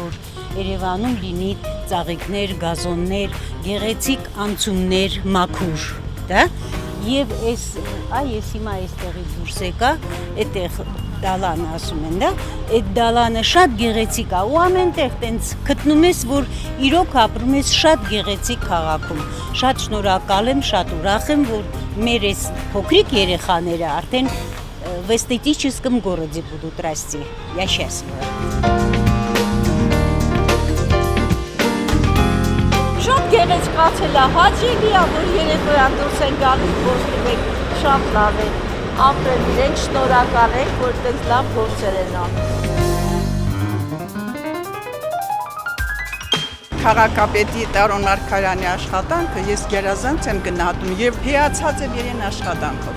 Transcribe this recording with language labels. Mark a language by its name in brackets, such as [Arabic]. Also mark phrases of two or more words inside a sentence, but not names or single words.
[Armenian] որ Երևանում լինի ծաղիկներ, գազոններ, գեղեցիկ անցումներ, մաքուր, դա։ Եվ ես հիմա այստեղից դուրս եկա, այդտեղ դալանը ասում են, դա, այդ դալանը շատ գեղեցիկ է ու ամենտեղ տենց գտնում ես, որ իրոք ապրում ես շատ գեղեցիկ քաղաքում։ Շատ շնորհակալ եմ, շատ ուրախ եմ, որ մեր այս փոքրիկ երեխաները արդեն [Russian] в эстетическом городе будут расти. Я счастлива. [Armenian] Շատ գեղեցկացել է, հաճելի է, որ երեկոյան դուրս են գալիս, խոսում ենք, շատ լավ է, ապրել իրենք, շնորհակալ ենք, որ այդպես լավ գործեր են անում։ Քաղաքապետի Տարոն Մարգարյանի աշխատանքը ես գերազանց եմ գնահատում եւ հիացած եմ իրեն աշխատանքով։